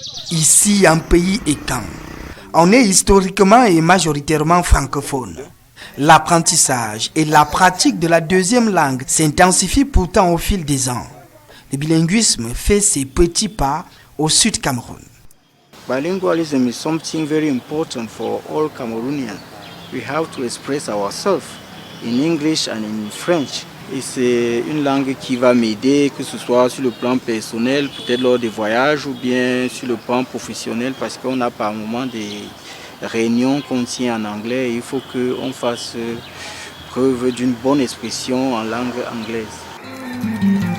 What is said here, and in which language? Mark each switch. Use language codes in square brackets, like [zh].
[fr] Ici, un pays étant, on est historiquement et majoritairement francophone. L'apprentissage et la pratique de la 2e langue s'intensifient pourtant au fil des ans. Le bilinguisme fait ses petits pas au Sud Cameroun. [en] Bilingualism is something very important for all Cameroonians. We have to express ourselves in English and in French. [fr] Et c'est une langue qui va m'aider, que ce soit sur le plan personnel, peut-être lors des voyages, ou bien sur le plan professionnel, parce qu'on a par moments des réunions qu'on tient en anglais. Et il faut qu'on fasse preuve d'une bonne expression en langue anglaise.